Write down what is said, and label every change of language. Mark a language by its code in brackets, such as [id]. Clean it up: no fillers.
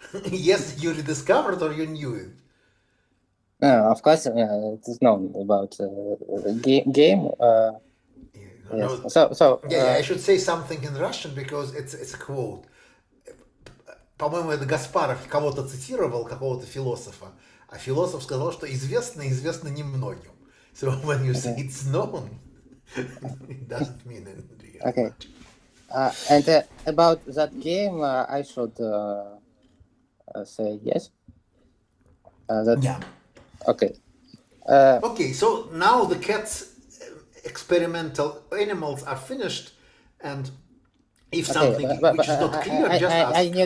[en] Yes, you rediscovered or you knew it? Of course, it is known about game. Yes. No, So. I should say something in Russian because it's a quote. [ru] По-моему, это Гаспаров кого-то цитировал, какого-то философа, а философ сказал, что известно немногим. [en] So when you say it's known, it doesn't mean anything. Okay. And about that game, I should say yes. Yeah. Okay. Okay, so now the cat's experimental animals are finished, and if something which is not clear, just ask.